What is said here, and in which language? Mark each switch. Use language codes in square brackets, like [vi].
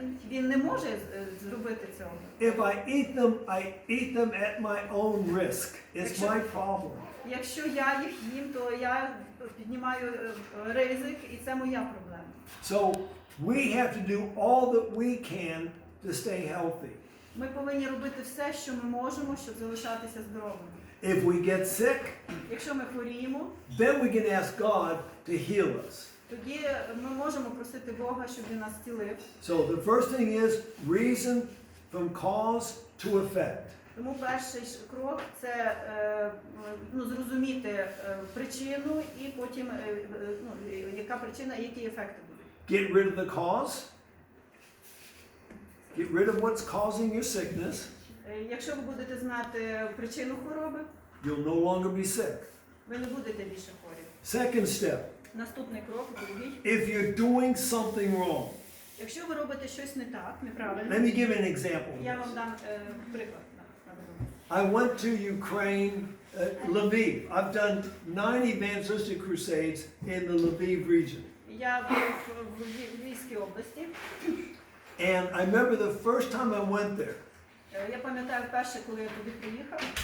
[uk] Він не може зробити цього. [en] If I eat them at my own risk. It's my problem. [uk] Якщо я їх їм, то я піднімаю ризик, і це моя проблема. [en] So we have to do all that we can to stay healthy. [uk] Ми повинні робити все, що ми можемо, щоб залишатися здоровими. [en] If we get sick, [uk] Якщо ми хворіємо, [en] then we can ask God to heal us. [uk] тоді ми можемо просити Бога, щоб він нас зцілив. [en] So the first thing is reason from cause to effect. [uk] Тому перший крок – це зрозуміти причину і потім, яка причина і які ефекти будуть. [en] Get rid of the cause. Get rid of what's causing your sickness. [uk] Якщо ви будете знати причину хвороби, [en] You'll no longer be sick. [uk] ви не будете більше хворі. [en] Second step, [uk] Наступний крок, другий. [en] if you're doing something wrong, [uk] Якщо ви робите щось не так, неправильно, [en] let me give an example. [uk] я вам дам приклад. [en] I went to Ukraine, Lviv. I've done 9 evangelistic crusades in the Lviv region. [uk] Я був в Львівській області. [en] And I remember the first time I went there, [uk] Я пам'ятаю перше, коли я туди приїхав.